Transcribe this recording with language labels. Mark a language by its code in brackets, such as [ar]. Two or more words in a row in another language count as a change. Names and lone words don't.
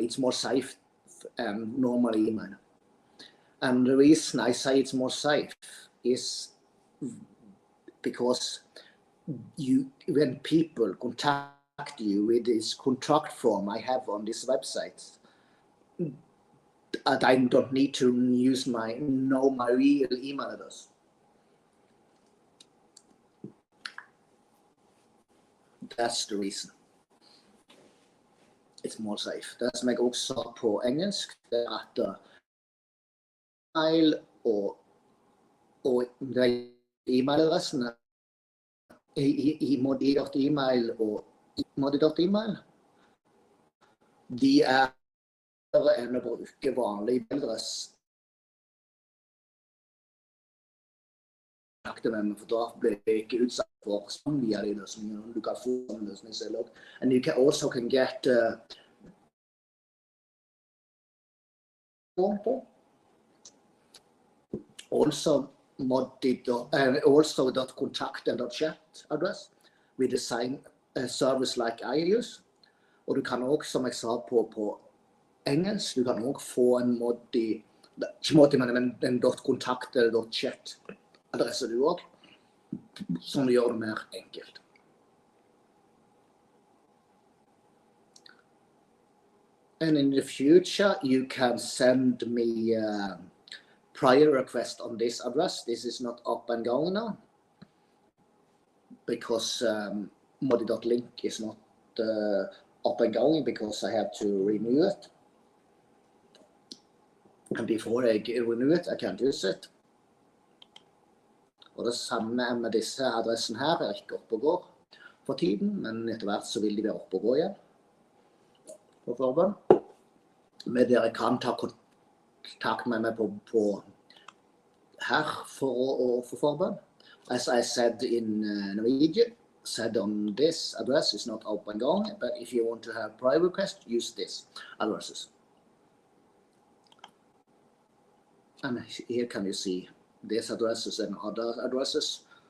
[en] It's more safe than normal email. And the reason I say it's more safe is because when people contact you with this contract form I have on this website, I don't need to know my real email address. That's the reason. It's more safe. [no] Det som jeg også sa på engelsk, det er at mail og e-mailadressene i Moddi.email og Moddi.email, de er bedre enn å bruke vanlig e-mailadress. For da blir det ikke utsatt for spam via de løsningene. Du kan få en løsning selv også. [en] And you can also get also .contact and .chat address with the same service like I use. [no] Og du kan også, som jeg sa på engelsk, du kan også få en en .contact eller .chat adresse du også, som gjør det mer enkelt. [en] And in the future, you can send me prior request on this address. This is not up and going now because Moddi.link is not up and going because I have to renew it. And before I renew it, I can't use it. [no] Og det samme med disse adressene her er ikke oppe og går for tiden, men etter hvert så vil de være oppe og gå igjen. For forbund. Men dere kan ta kontakt med meg på her for å få forbund. [en] As I said in Norwegian, said on this address is not up and going, but if you want to have private request, use this addresses. And here can you see these addresses and other addresses.